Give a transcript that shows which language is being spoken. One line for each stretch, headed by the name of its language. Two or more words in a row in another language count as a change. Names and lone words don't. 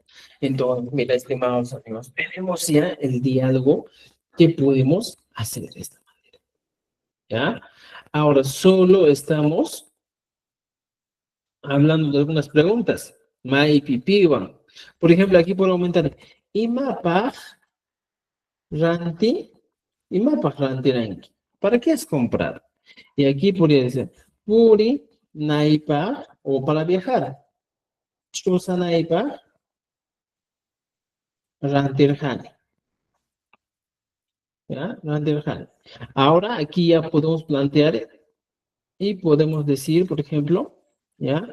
Spanish: Entonces, mira, estimados amigos, tenemos ya el diálogo que podemos hacer de esta manera. ¿Ya? Ahora solo estamos hablando de algunas preguntas.
Quechua: Mai pipiwan.
Spanish: Por ejemplo, aquí puedo aumentar.
Quechua: Imapaj ranti. Imapaj ranti ranki.
Spanish: ¿Para qué has comprado? Y aquí podría decir,
Quechua: puri naipaj
Spanish: o para viajar.
Quechua: Chusa naipaj rantirhani. ¿Ya? Rantirhani.
Spanish: Ahora aquí ya podemos plantear y podemos decir, por ejemplo, ¿ya?